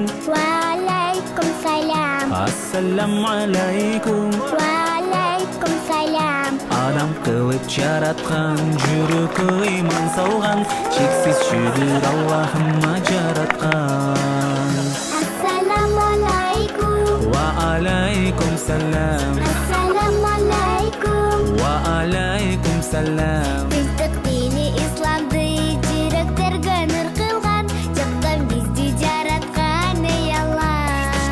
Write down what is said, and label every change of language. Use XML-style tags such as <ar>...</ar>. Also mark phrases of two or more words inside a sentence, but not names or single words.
<ar>وعليكم السلام. السلام عليكم. وعليكم السلام.</ar> <ky>Адам кылып жараткан, жүрөккө ыйман салган, чексиз шүгүр Аллахыма жараткан.</ky> <ar>السلام عليكم. وعليكم السلام. السلام عليكم. وعليكم السلام.</ar> <ky>Биздик дини исламды жүрөктөргө нур кылган, жактан бизди жараткан ey Allah.</ky>